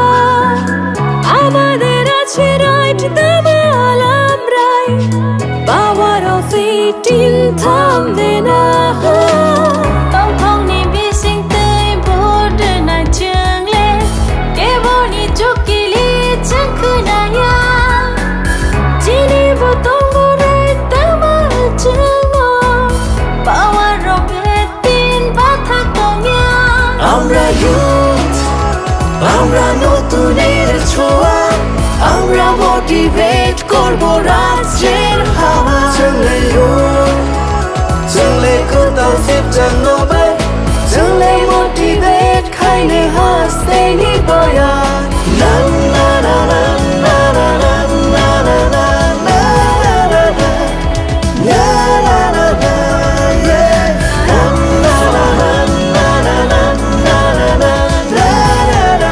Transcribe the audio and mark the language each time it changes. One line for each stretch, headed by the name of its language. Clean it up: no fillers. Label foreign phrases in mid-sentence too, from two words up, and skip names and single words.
Bangla: আমাদের আছে রাইট, দামাল আমরাই,
English: power of 18
Bangla: থামবে না।
Bodo: দংফাंनि बिसिंतै भोट होनाय जोंले, केबलनि चुकिलि जों खोनाया। जेनिबो दङ राइट, दामाल जोङो,
English: power of 18
Bodo: बाथा दंया।
Bangla: আমরা ইউথ, আমরা নতুনের ছোঁয়া, আমরা মোটিভেট করব রাজ্যের হাওয়া।
Bodo: जोंलाय ইউথ, जोंलाय गोदाव सेबजांबाय, जोंलाय मोटिभेट खायनो हास्थायनि बया। ना ना ना ना ना ना ना ना ना ना ना ना ना ना ना ना yeah na na na na na na na na na na